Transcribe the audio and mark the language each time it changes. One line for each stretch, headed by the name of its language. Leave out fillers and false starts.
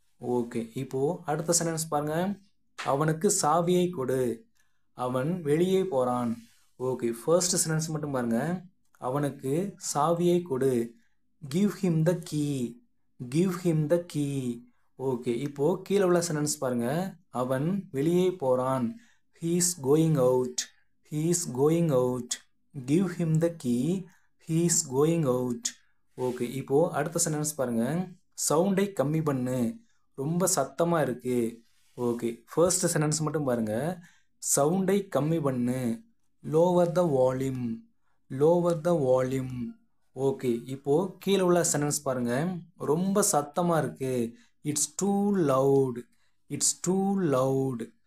Tamil: Okay, இப்போது அடுத்த sentence பாருங்க. அவனுக்கு சாவியை கொடு, அவன் வெளியே போகிறான். ஓகே, ஃபர்ஸ்ட் சென்டென்ஸ் மட்டும் பாருங்க. அவனுக்கு சாவியை கொடு,
English: give him the key,
Tamil: give him the key. Okay, இப்போது கீழே உள்ள சென்டென்ஸ் பாருங்க. அவன் வெளியே போகிறான்,
English: he is going out, he is going out. give him the key, he is going out.
Tamil: Okay, இப்போது அடுத்த சென்டென்ஸ் பாருங்க. சவுண்டை கம்மி பண்ணு, ரொம்ப சத்தமாக இருக்குது. ஓகே, ஃபர்ஸ்ட் சென்டென்ஸ் மட்டும் பாருங்கள். சவுண்டை கம்மி பண்ணு,
English: Lower the volume, lower the volume.
Tamil: Okay, இப்போது கீழே உள்ள சென்டென்ஸ் பாருங்கள். ரொம்ப சத்தமாக இருக்குது,
English: It's too loud, it's too loud.